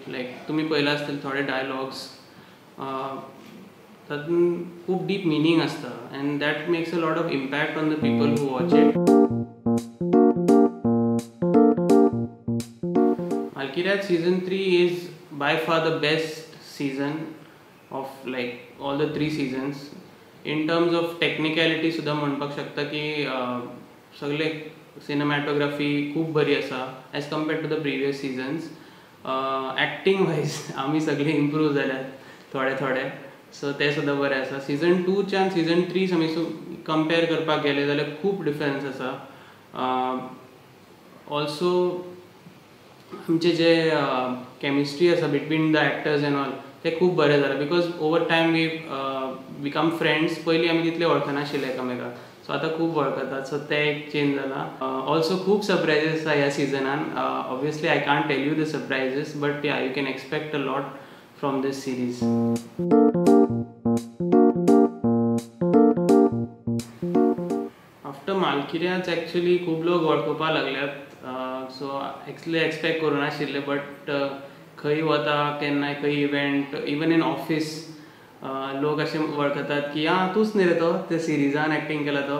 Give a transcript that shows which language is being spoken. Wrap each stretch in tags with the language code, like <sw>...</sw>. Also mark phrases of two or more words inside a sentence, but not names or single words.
<en>Like</en> <kok>तुम्ही पळयला आसतले थोडे डायलॉग्स, तातूंत खूब डीप मिनींग आसता</kok> <en>and that makes a lot of impact on the people who watch it. Malkiriad season 3 is by far the best season of like all the 3 seasons. In terms of technicality</en> <kok>सुद्धा म्हणपाक शकता की सगळे सिनेमॅटोग्राफी खूब बरी आसा</kok> <en>as compared to the previous seasons.</en> <kok>एक्टींग वायज आमी सगळे इम्प्रूव जाल्यात थोडे, सो ते सुद्धा बरें आसा. सीझन 2च्यान आनी सीझन 3 आमी कंपेर करपाक गेले जाल्यार खूब डिफरन्स आसा.</kok> <en>ऑल्सो</en> <kok>आमचे जे केमिस्ट्री आसा</kok> <en>between the actors and all,</en> <kok>ते खूब बरें जालें</kok> <en>because over time we become friends.</en> <kok>पयलीं आमी तितले वळखनाशिल्ले एकामेकाक, सो आतां खूब वळखतात. सो ते एक चेंज जाला. ऑल्सो खूब सरप्रायजीस आसा ह्या सिजनान.</kok> <en>obviously I can't tell you the surprises, but yeah, you can expect a lot from this series.</en> <kok>आफ्टर मालकिरियाज एक्चुअली खूब लोक वळखुपाक लागल्यात. सो एक्चुअली एक्सपेक्ट करूं नाशिल्ले, बट खंय वता केन्नाय खंय इव्हेंट,</kok> <en>even in office</en> <kok>लोक असे वळखतात की हां तूच न्ही रे तो त्या सिरिजान एक्टिंग केला तो.</kok>